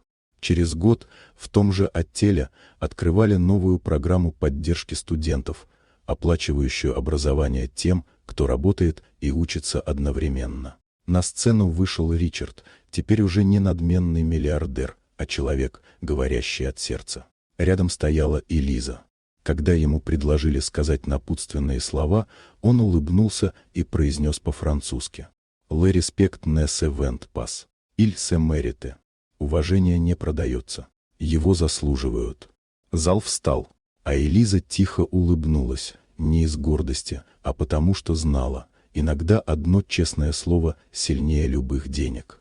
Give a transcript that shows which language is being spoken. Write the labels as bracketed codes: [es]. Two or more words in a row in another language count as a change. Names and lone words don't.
[ru] Через год в том же отеле открывали новую программу поддержки студентов, оплачивающую образование тем, кто работает и учится одновременно. На сцену вышел Ричард, теперь уже не надменный миллиардер, а человек, говорящий от сердца. Рядом стояла Элиза. Когда ему предложили сказать напутственные слова, он улыбнулся и произнес по-французски: [fr] «Le respect ne se vend pas. Il se mérite». [ru] Уважение не продается. Его заслуживают. Зал встал, а Элиза тихо улыбнулась, не из гордости, а потому что знала, иногда одно честное слово сильнее любых денег.